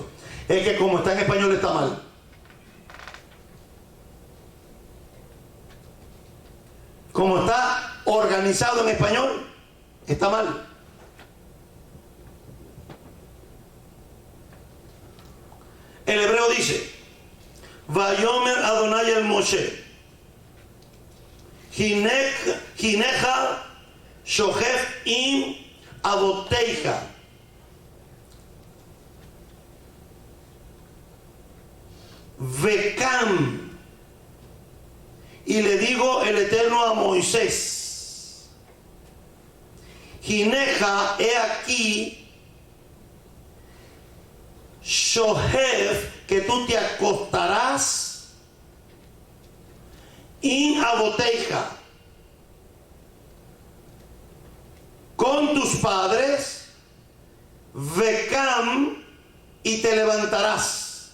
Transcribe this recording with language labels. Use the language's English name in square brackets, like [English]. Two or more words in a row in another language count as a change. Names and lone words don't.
[Spanish] Es que como está en español está mal. Como está organizado en español, está mal. El hebreo dice, [Hebrew] ויאמר אדני אל משה הנך שכב עם אבתיך. Vekam. [Spanish] Y le digo el Eterno a Moisés, Hineja, he aquí, Shohef, que tú te acostarás, [Hebrew] עם אבתיך, [Spanish] con tus padres, Vekam, y te levantarás.